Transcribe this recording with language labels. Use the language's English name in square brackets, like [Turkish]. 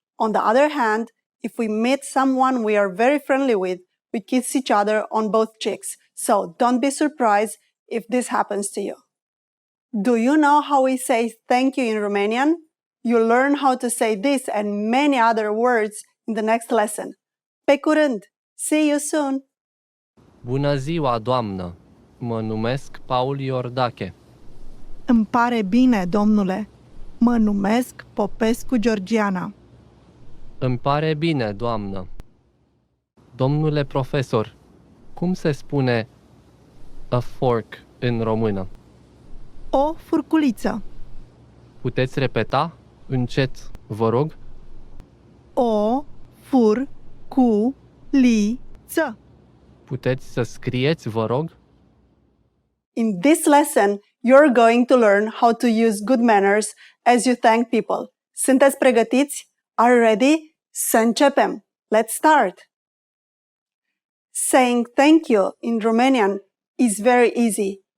[English] On the other hand, if we meet someone we are very friendly with, we kiss each other on both cheeks. So don't be surprised if this happens to you. Do you know how we say thank you in Romanian? You'll learn how to say this and many other words in the next lesson. [Romanian] Pe curând! [English] See you soon! [Romanian] Bună ziua, doamnă! Mă numesc Paul Iordache. Îmi pare bine, domnule. Mă numesc Popescu Georgiana. Îmi pare bine, doamnă. Domnule profesor, cum se spune [English] a fork [Romanian] în română? O furculiță. Puteți repeta încet, vă rog? O furculiță. Puteți să scrieți, vă rog? [English] In this lesson, you're going to learn how to use good manners as you thank people. [Romanian] Sunteți pregătiți? [English] Are you ready? [Romanian] Să începem! [English] Let's start! Saying thank you in Romanian is very easy.